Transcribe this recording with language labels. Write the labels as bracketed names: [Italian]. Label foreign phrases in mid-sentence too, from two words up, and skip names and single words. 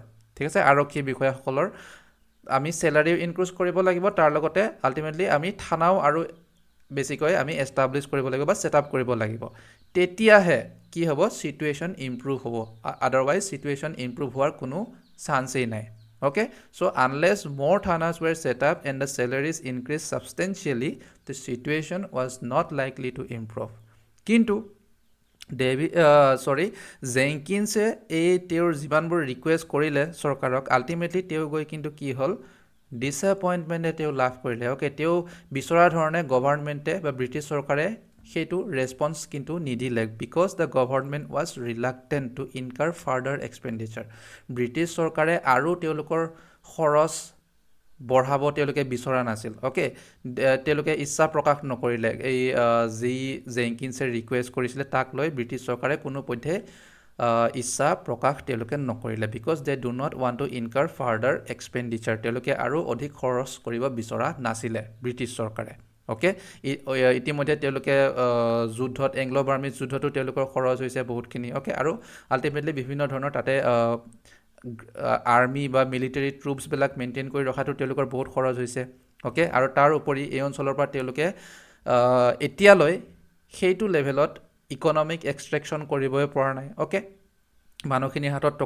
[Assamese] ঠিক আছে আৰক্ষী বিষয়াসকলৰ আমি [English] salary increase [Assamese] কৰিব লাগিব তাৰ লগতে আল্টিমেটলি আমি থানাও আৰু বেছিকৈ আমি এষ্টাব্লিছ কৰিব লাগিব বা [English] set up [Assamese] কৰিব লাগিব তেতিয়াহে কি হ'ব [English] situation improve [Assamese] হ'ব আদাৰৱাইজ [English] situation improve [Assamese] হোৱাৰ কোনো চান্সেই নাই [English] okay so unless more thanas were set up and the salaries increase substantially the situation was not likely to improve [Assamese] কিন্তু জেংকিন্সে এই তেওঁৰ যিমানবোৰ ৰিকুৱেষ্ট কৰিলে চৰকাৰক আল্টিমেটলি তেওঁ গৈ কিন্তু কি হ'ল ডিছএপইণ্টমেণ্টে তেওঁ লাভ কৰিলে অ'কে তেওঁ বিচৰা ধৰণে গভৰ্ণমেণ্টে বা ব্ৰিটিছ চৰকাৰে সেইটো ৰেছপন্স কিন্তু নিদিলে [English] because the government was reluctant to incur further expenditure [Assamese] ব্ৰিটিছ চৰকাৰে আৰু তেওঁলোকৰ খৰচ বঢ়াব তেওঁলোকে বিচৰা নাছিল অ'কে তেওঁলোকে ইচ্ছা প্ৰকাশ নকৰিলে এই যি জেংকিন্সে ৰিকুৱেষ্ট কৰিছিলে তাক লৈ ব্ৰিটিছ চৰকাৰে কোনোপধ্যে ইচ্ছা প্ৰকাশ তেওঁলোকে নকৰিলে [English] because they do not want to incur further expenditure [Assamese] তেওঁলোকে আৰু অধিক খৰচ কৰিব বিচৰা নাছিলে ব্ৰিটিছ চৰকাৰে অ'কে ইতিমধ্যে তেওঁলোকে যুদ্ধত এংলো বাৰ্মিজ যুদ্ধতো তেওঁলোকৰ খৰচ হৈছে বহুতখিনি অ'কে আৰু আল্টিমেটলি বিভিন্ন ধৰণৰ তাতে আৰ্মি বা মিলিটাৰী ট্ৰুপছবিলাক মেইনটেইন কৰি ৰখাটো তেওঁলোকৰ বহুত খৰচ হৈছে অ'কে আৰু তাৰ উপৰি এই অঞ্চলৰ পৰা তেওঁলোকে এতিয়ালৈ সেইটো লেভেলত [English] economic extraction [Assamese] কৰিবই পৰা নাই অ'কে মানুহখিনিৰ হাতত টকা